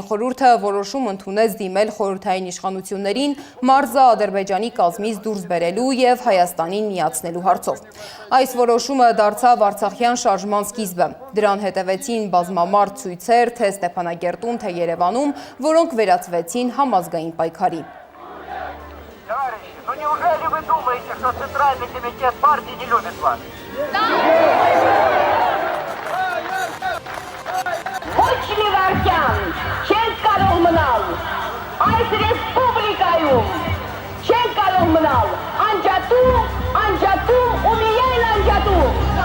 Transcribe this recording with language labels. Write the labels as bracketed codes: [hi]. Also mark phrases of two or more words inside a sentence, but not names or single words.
[hy] խորհուրդը որոշում ընդունեց դիմել խորհրդային իշխանություններին մարզը Ադրբեջանի կազմից դուրս բերելու և Հայաստանին միացնելու հարցով։ Այս որոշումը դարձավ Արցախյան շարժման սկիզբը։ Դրան հետևեցին բազմամարդ ցույցեր թե Ստեփանագերտում, թե Երևանում, որոնք վերածվեցին համազգային պայքարի։ [ru] Ну неужели вы думаете, что Центральный комитет партии не любит вас? [hy] Ոչ մի վարքյան չենք կարող մնալ այս ռեսպուբլիկայում, չենք կարող մնալ անջատում ու միայն անջատում։